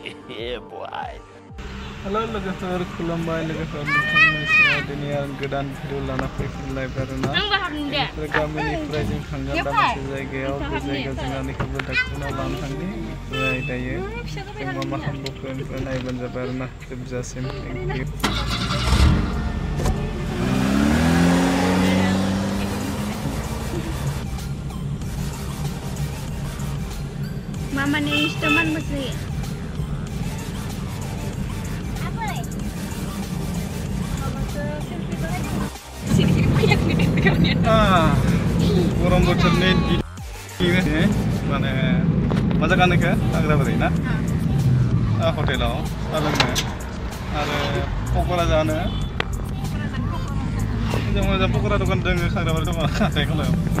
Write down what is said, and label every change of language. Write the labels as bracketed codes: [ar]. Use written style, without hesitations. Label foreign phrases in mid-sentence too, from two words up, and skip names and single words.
[en] Yeah, boy. [brx] Halo logofer खुलुमबाय लोगोफोर नोंथांमोननि सिगाङाव दिनै आं गोदान भिडिअ लाना फैफिनलायबाय आरोना बेनिफ्राय गामिनिफ्राय जों थांगोन दा मोनसे जायगायाव बे जायगायाव जों आंनिखौबो डाक्टरनाव लानो थांनि ओमफ्राय दायो जों मा खालामबोखो ओमफ्राय नायबानो जाबाय आरोना जोबजासिम [en] thank you [id] Mama nih teman mesti. Apa lagi? Mama ke selfie lagi. Sini banyak nih kalian. [brx] गरम बोथोरनि दिन माने मा जागानिखौ आग्राबारि ना हटेलाव लोंनो आरो पकरा जानो मोजां पकरा दखान दङ खाग्राबारि दङ हाथाय गलायाव